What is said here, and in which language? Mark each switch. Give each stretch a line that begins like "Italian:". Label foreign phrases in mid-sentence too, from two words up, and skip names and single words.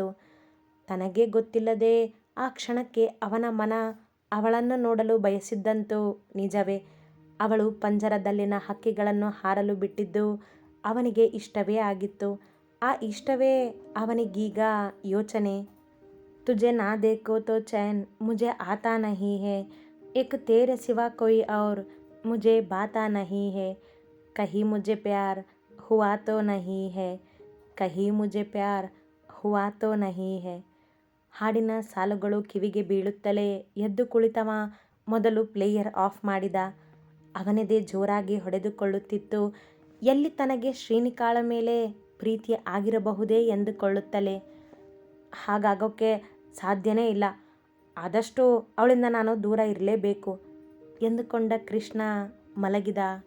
Kannada: ತನಗೇ ಗೊತ್ತಿಲ್ಲದೆ ಆ ಕ್ಷಣಕ್ಕೆ ಅವನ ಮನ ಅವಳನ್ನು ನೋಡಲು ಬಯಸಿದ್ದಂತೂ ನಿಜವೇ. ಅವಳು ಪಂಜರದಲ್ಲಿನ ಹಕ್ಕಿಗಳನ್ನು ಹಾರಲು ಬಿಟ್ಟಿದ್ದು ಅವನಿಗೆ ಇಷ್ಟವೇ ಆಗಿತ್ತು. ಆ ಇಷ್ಟವೇ ಅವನಿಗೀಗ ಯೋಚನೆ.
Hindi: ತುझे ना देखो तो चैन मुझे आता नहीं है, एक तेरे सिवा कोई और मुझे बाता नहीं है, कहीं मुझे प्यार हुआ तो नहीं है, कहीं मुझे प्यार हुआ तो नहीं है.
Kannada: ಹಾಡಿನ ಸಾಲುಗಳು ಕಿವಿಗೆ ಬೀಳುತ್ತಲೇ ಎದ್ದು ಕುಳಿತವ ಮೊದಲು
English: player off
Kannada: ಮಾಡಿದ. ಅವನದೇ ಜೋರಾಗಿ ಹೊಡೆದುಕೊಳ್ಳುತ್ತಿತ್ತು. ಎಲ್ಲಿ ತನಗೆ ಶ್ರೀನಿಕಾಳ ಮೇಲೆ ಪ್ರೀತಿ ಆಗಿರಬಹುದೇ ಎಂದುಕೊಳ್ಳುತ್ತಲೇ. ಹಾಗಾಗೋಕ್ಕೆ ಸಾಧ್ಯನೇ ಇಲ್ಲ, ಆದಷ್ಟು ಅವಳಿಂದ ನಾನು ದೂರ ಇರಲೇಬೇಕು ಎಂದುಕೊಂಡ ಕೃಷ್ಣ ಮಲಗಿದ.